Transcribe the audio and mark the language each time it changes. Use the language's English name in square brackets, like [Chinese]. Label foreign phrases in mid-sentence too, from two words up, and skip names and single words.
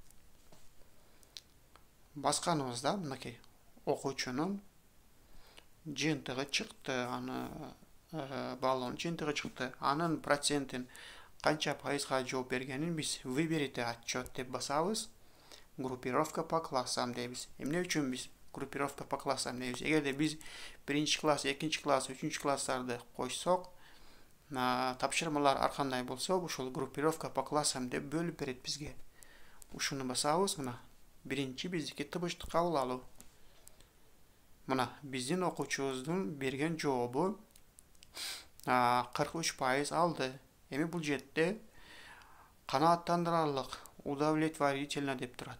[Kyrgyz] Басканыбызда мынакей окуучунун жыйынтыгы чыкты, аны баллонун жыйынтыгы чыкты. Анын процентин канча пайызга жооп бергенин биз [Russian] выберите отчет [Kyrgyz] деп басабыз. [Russian] Группировка по классам [Kyrgyz] дейбиз. Эмне үчүн биз [Russian] группировка по классам [Kyrgyz] дейбиз? Эгерде биз биринчи класс, экинчи класс, үчүнчү класстарды койсок, тапшырмалар ар кандай болсо, ушул [Russian] группировка по классам [Kyrgyz] деп бөлүп берет бизге. Ушуну басабыз, мына биринчи биздики табышты кабыл алуу. Мына биздин окуучубуздун берген жообу 43% алды. Эми бул жерде канааттандырарлык, удовлетворительно деп турат.